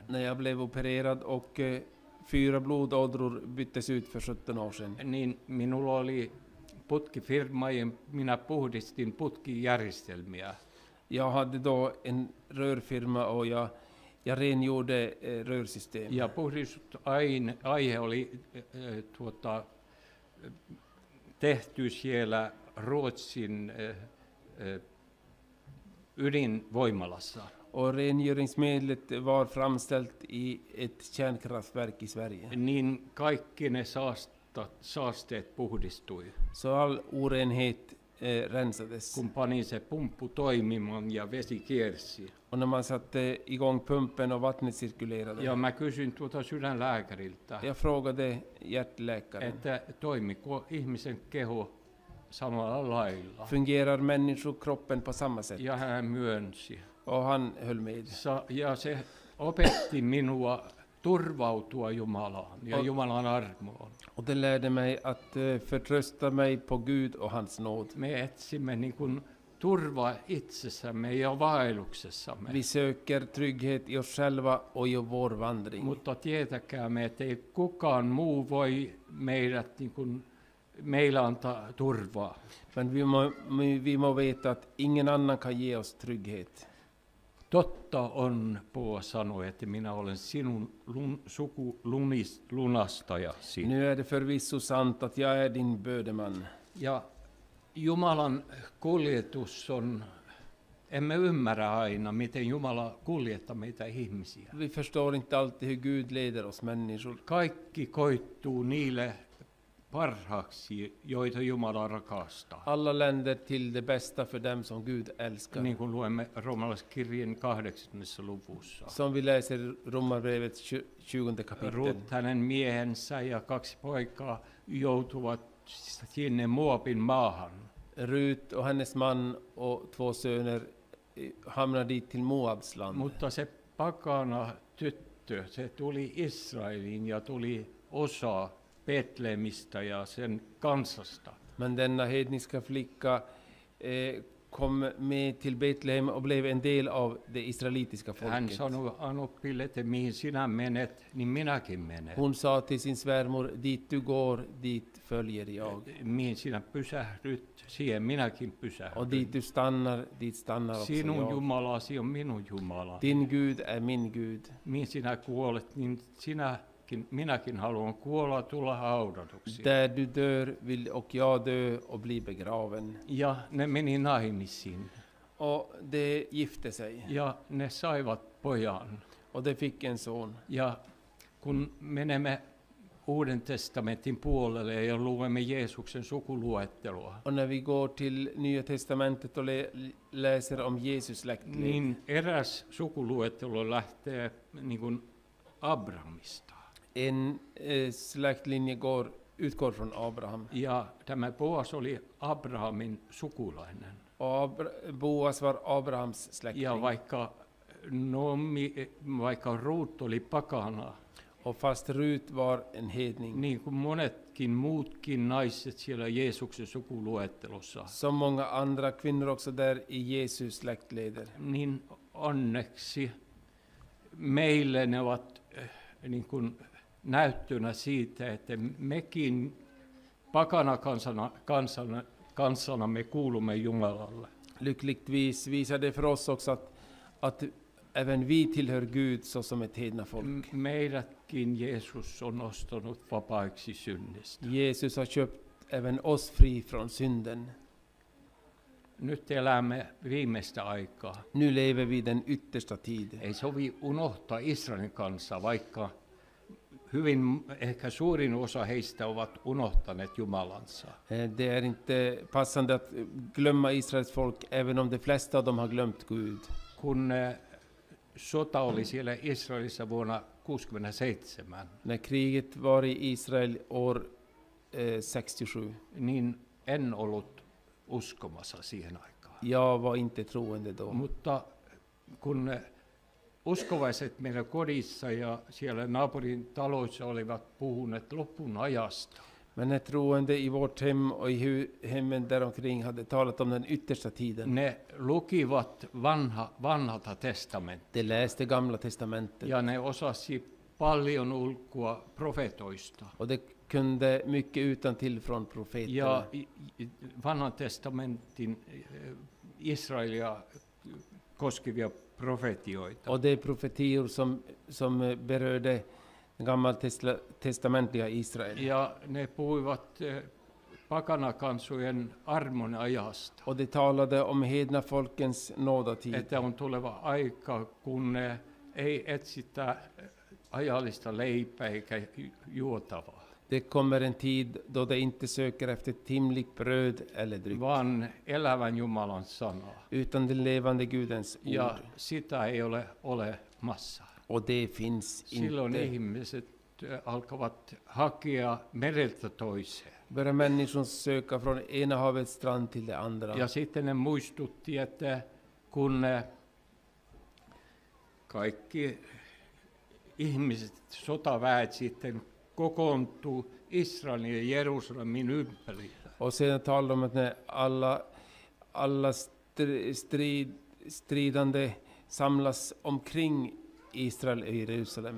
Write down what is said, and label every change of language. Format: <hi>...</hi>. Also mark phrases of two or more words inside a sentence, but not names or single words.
<sv>När jag blev opererad och 4 blodådror byttes ut för 17 år sedan.</sv> <fi>niin minulla oli putkifirma ja minä puhdistin putkijärjestelmiä.</fi> <sv>Jag hade då en rörfirma och jag rengjorde rörsystem.</sv> <fi>Ja puhdistusaihe oli tehty siellä Ruotsin ydinvoimalassa.</fi> <sv>Och rengöringsmedlet var framställt i ett kärnkraftverk i Sverige.</sv> <fi>Niin kaikki ne saasteet puhdistui,</fi> <sv>Så all orenhet rensades.</sv> <fi>kun panin se pumppu toimimaan ja vesi kiersi.</fi> <sv>Och när man satte igång pumpen och vattnet cirkulerade.</sv> <fi>Ja mä kysyin sydänlääkäriltä,</fi> <sv>Jag frågade hjärtläkaren.</sv> <fi>että toimiko ihmisen keho samalla lailla.</fi> <sv>Fungerar människokroppen på samma sätt?</sv> <fi>Ja hän myönsi.</fi> <sv>Och han höll med.</sv> <fi>Ja se opetti minua turvautua Jumalaan ja Jumalan armoon.</fi> <sv>Och det lärde mig att förtrösta mig på Gud och hans nåd.</sv> <fi>Me etsimme niin kuin turvaa itsessämme ja vaelluksessamme.</fi> <sv>Vi söker trygghet i oss själva och i vår vandring.</sv> <fi>Mutta tietäkäämme, että ei kukaan muu voi meillä antaa turvaa.</fi> <sv>Men vi må veta att ingen annan kan ge oss trygghet.</sv> <fi>Totta on, Boas sanoi, että minä olen sinun lunastajasi.</fi> <sv>Nu är det förvisso sant att jag är din bödeman.</sv> <fi>Ja Jumalan kuljetus on, emme ymmärrä aina, miten Jumala kuljettaa meitä ihmisiä.</fi> <sv>Vi förstår inte alltid hur Gud leder oss människor.</sv> <fi>Kaikki koittuu niille parhaaksi, joita Jumala rakastaa.</fi> <sv>Alla länder till det bästa för dem som Gud älskar.</sv> <fi>Niin kuin luemme roomalaiskirjeen 8. luvussa.</fi> <sv>Som vi läser Romarbrevets 20 kapitel.</sv> <fi>Rut, hänen miehensä ja 2 poikaa joutuvat sinne Moabin maahan.</fi> <sv>Rut och hennes man och 2 söner hamnar dit till Moabs land.</sv> <fi>Mutta se pakana tyttö, se tuli Israeliin ja tuli osa Betlehemistä ja sen kansasta.</fi> <sv>Men denna hedniska flicka kom med till Betlehem och blev en del av det israelitiska</sv> <fi>Hän</fi> <sv>folket.</sv> <fi>sanoi Anopille, että mihin sinä menet, niin minäkin menen.</fi> <sv>Hon sa till sin svärmor, dit du går, dit följer jag.</sv> <fi>Mihin sinä pysähdyt, siihen minäkin pysähdyn.</fi> <sv>Och dit du stannar, dit stannar också</sv> <fi>Sinun</fi> <sv>jag.</sv> <fi>Jumalasi on minun Jumala.</fi> <sv>Din Gud är min Gud.</sv> <fi>Mihin sinä kuolet, niin minäkin haluan kuolla, tulla haudatuksi.</fi> <sv>Där du dör vill och jag dö och bli begraven.</sv> <fi>Ja ne meni naimisiin.</fi> <sv>Och det gifte sig.</sv> <fi>Ja ne saivat pojan.</fi> <sv>Och det fick en son.</sv> <fi>Ja kun menemme Uuden testamentin puolelle ja luemme Jeesuksen sukuluettelua,</fi> <sv>Och när vi går till Nya testamentet och läser om Jesus släktled,</sv> <fi>niin eräs sukuluettelo lähtee niin kuin Abrahamista.</fi> <sv>En släktlinje utgår från Abraham.</sv> <fi>Ja tämä Boas oli Abrahamin sukulainen.</fi> <sv>Och Boas var Abrahams släkting.</sv> <fi>Ja vaikka Ruut oli pakana,</fi> <sv>Och fast Rut var en hedning,</sv> <fi>niin kuin monetkin muutkin naiset siellä Jeesuksen sukuluettelossa,</fi> <sv>som många andra kvinnor också där i Jesus släktleder,</sv> <fi>niin onneksi meille ne ovat niin kuin näyttönä siitä, että mekin pakana kansana me kuulumme Jumalalle.</fi> <sv>lyckligtvis visar det för oss också att även vi tillhör Gud såsom ett hedna folk.</sv> <fi>Meidätkin Jeesus on ostanut vapaiksi synnistä.</fi> <sv>Jesus har köpt även oss fri från synden.</sv> <fi>Nyt elämme viimeistä aikaa.</fi> <sv>Nu lever vi den yttersta tid.</sv> <fi>Ei sovi unohtaa Israelin kansaa, vaikka ehkä suurin osa heistä ovat unohtaneet Jumalansa.</fi> <sv>Det är inte passande att glömma Israels folk, även om de flesta av dem har glömt Gud.</sv> <fi>Kun sota oli siellä Israelissa vuonna 1967,</fi> <sv>När kriget var i Israel år 67,</sv> <fi>niin en ollut uskomassa siihen aikaan.</fi> <sv>jag var inte troende då.</sv> <fi>Mutta kun uskovaiset meidän kodissa ja siellä naapurin taloissa olivat puhuneet lopun ajasta,</fi> <sv>Men när troende i vårt hem och i hemmen däromkring hade talat om den yttersta tiden,</sv> <fi>ne lukivat vanhalta testamentia</fi> <sv>de läste Gamla testamentet</sv> <fi>ja ne osasi paljon ulkoa profetoista.</fi> <sv>och de kunde mycket utantill från profeterna.</sv> <fi>Ja vanhan testamentin Israelia koskevia profetioita.</fi> <sv>Och de profetior som berörde gammaltestamentliga Israel.</sv> <fi>Ja ne puhuivat pakanakansojen armon ajasta.</fi> <sv>Och de talade om hedna folkens nådatid.</sv> <fi>Että on tuleva aika, kun ne ei etsitä ajallista leipää eikä juotavaa,</fi> <sv>Det kommer en tid då de inte söker efter timligt bröd eller dryck,</sv> <fi>vaan elävän Jumalan sanaa.</fi> <sv>utan den levande Gudens</sv> <fi>Ja</fi> <sv>ord.</sv> <fi>sitä ei ole olemassa.</fi> <sv>Och det finns</sv> <fi>Silloin</fi> <sv>inte.</sv> <fi>ihmiset alkavat hakea mereltä toiseen.</fi> <sv>Börjar människor söka från ena havets strand till det andra.</sv> <fi>Ja sitten ne muistutti, että kun kaikki ihmiset, sotaväet sitten kokoontuu Israelin ja Jerusalemin ympärillä,</fi> <sv>Och sedan talar de om att när alla stridande samlas omkring Israel och Jerusalem.</sv>